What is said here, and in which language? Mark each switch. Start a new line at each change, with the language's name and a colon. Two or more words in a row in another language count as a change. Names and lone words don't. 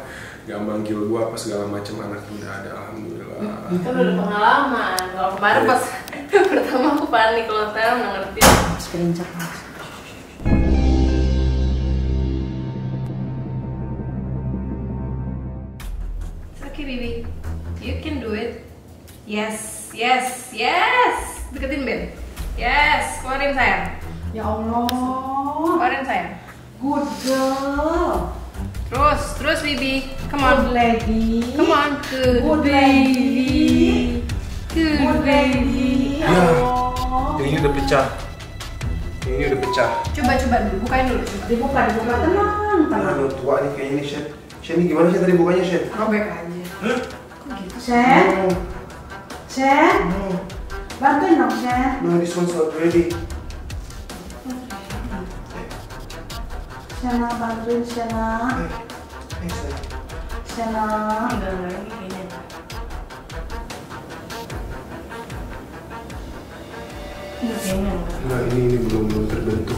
Indonesian: Gak manggil gua apa segala macam, anaknya udah ada, alhamdulillah. Kan udah pengalaman. Kalau kemarin pas pertama aku panik, kalau sekarang udah ngerti. Screenshot. Oke, Bibi,
English: you can do it. Yes.
Indonesian: Deketin Ben. Yes, keluarin sayang. Ya Allah. Keluarin sayang.
English: Good girl.
Indonesian: Terus Bibi.
English: Come on. Good lady. Come on. Good baby. Good baby.
Indonesian: Ya, ini udah pecah. Coba Coba dulu, bukain dulu. Dibuka tenang. tenang. Udah tua nih kayaknya nih, Shen. Shen, ini gimana sih tadi bukanya, Shen? Robek aja. Hah? Kok gitu? Shen, Shen, bantuin dong Shen.
English: No, this one's not ready.
Indonesian: Shena, bantuin Shena. Hey, Shen. Shena. Enggak ini kayaknya. Ini kayaknya enggak. Nah, ini belum terbentuk.